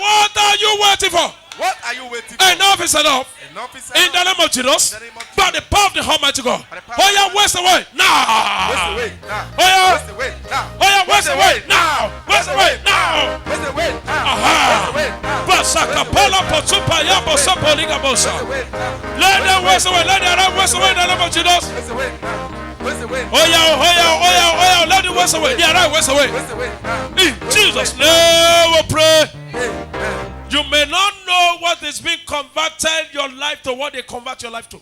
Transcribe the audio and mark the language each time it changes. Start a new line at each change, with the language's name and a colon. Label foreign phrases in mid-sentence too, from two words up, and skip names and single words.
English: what are you waiting for? What are you waiting for? Enough is enough. Enough is In the enough. name of Jesus. In the name of Jesus. By the power of the Almighty God. By the power Oh of yeah, the waste away now. Waste away now. Oh yeah. Waste away now. Oh yeah, waste away now. Waste away now. Waste away now. Aha. Waste away now. Basakapala potupa ya bosopo liga bosa. Waste away now. Let them waste away. Let them waste away in the name of Jesus. Waste away now. Waste away. Oh yeah, oh yeah, oh yeah, oh yeah. Let them waste away. Yeah, right, waste away. Waste away now. In Jesus' name we pray. Amen. You may not know what is being converted your life to, what they convert your life to.